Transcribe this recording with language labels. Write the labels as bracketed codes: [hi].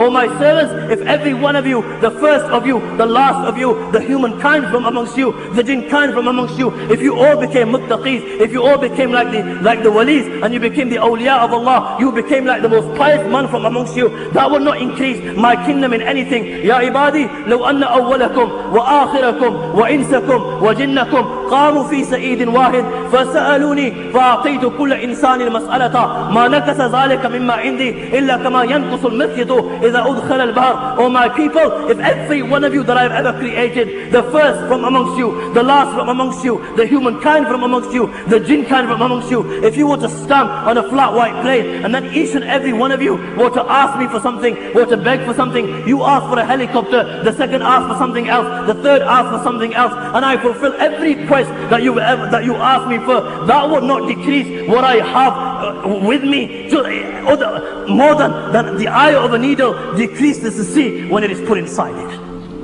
[en] O my servants, if every one of you, the first of you, the last of you, the humankind from amongst you, the jinn kind from amongst you, if you all became muttaqis, if you all became like the walis, and you became the awliya of Allah, you became like the most pious man from amongst you, that would not increase my kingdom in anything. [ar] Ya ibadi, law anna awwalakum wa akhirakum wa insakum وجنكم قاموا في سعيد واحد فسألوني فأعطيت كل إنسان مسألة ما نكس ذلك مما عندي إلا كما ينقص المخيط إذا أدخل البحر. [en] O my people, if every one of you that I have ever created, the first from amongst you, the last from amongst you, the humankind from amongst you, the jinn kind from amongst you, if you were to stand on a flat white plane and then each and every one of you were to ask me for something, were to beg for something, you ask for a helicopter, the second ask for something else, the third ask for something else, and I fulfill every request that you ask me for, that would not decrease what I have with me more than the eye of a needle decreases the sea when it is put inside it.